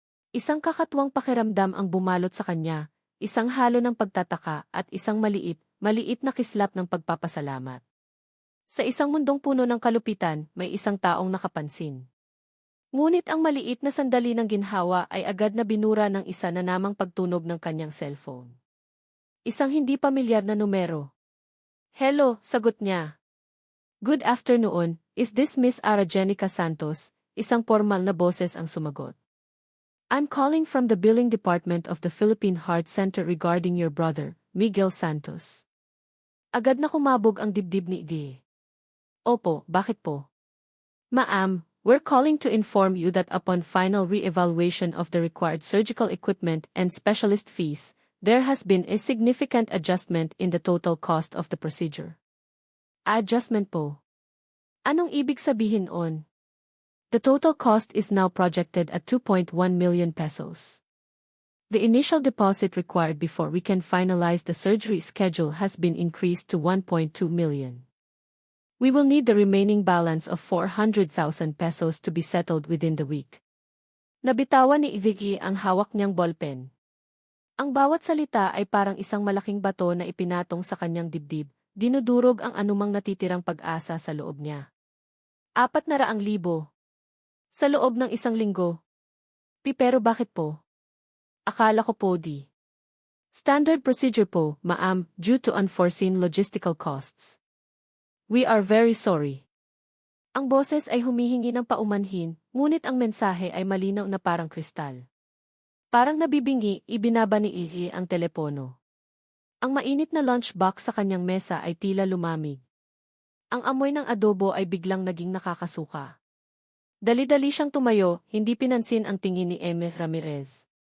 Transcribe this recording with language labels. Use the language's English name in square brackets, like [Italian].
[Filipino] Isang kakatuwang pakiramdam ang bumalot sa kanya, isang halo ng pagtataka at isang maliit na kislap ng pagpapasalamat. Sa isang mundong puno ng kalupitan, may isang taong nakapansin. Ngunit ang maliit na sandali ng ginhawa ay agad na binura ng isa na namang pagtunog ng kanyang cellphone. Isang hindi pamilyar na numero. Hello, sagot niya. [English] Good afternoon, is this Miss Arajenica Santos? [Filipino] Isang formal na boses ang sumagot. [English] I'm calling from the billing department of the Philippine Heart Center regarding your brother, Miguel Santos. [Filipino] Agad na kumabog ang dibdib ni Iggy. Opo, bakit po? [English] Ma'am, we're calling to inform you that upon final re-evaluation of the required surgical equipment and specialist fees, there has been a significant adjustment in the total cost of the procedure. [Filipino] Adjustment po. Anong ibig sabihin on? [English] The total cost is now projected at 2.1 million pesos. The initial deposit required before we can finalize the surgery schedule has been increased to 1.2 million. We will need the remaining balance of 400,000 pesos to be settled within the week. [Filipino] Nabitawan ni Vicky ang hawak niyang ballpen. Ang bawat salita ay parang isang malaking bato na ipinatong sa kanyang dibdib, dinudurog ang anumang natitirang pag-asa sa loob niya. 400,000. Sa loob ng isang linggo. Pero bakit po? Akala ko po di. [English] Standard procedure [Filipino] po, [English] ma'am, due to unforeseen logistical costs. We are very sorry. [Filipino] Ang boses ay humihingi ng paumanhin, ngunit ang mensahe ay malinaw na parang kristal. Parang nabibingi, ibinaba ni Ihi ang telepono. Ang mainit na lunchbox sa kanyang mesa ay tila lumamig. Ang amoy ng adobo ay biglang naging nakakasuka. Dali-dali siyang tumayo, hindi pinansin ang tingin ni Eme Ramirez.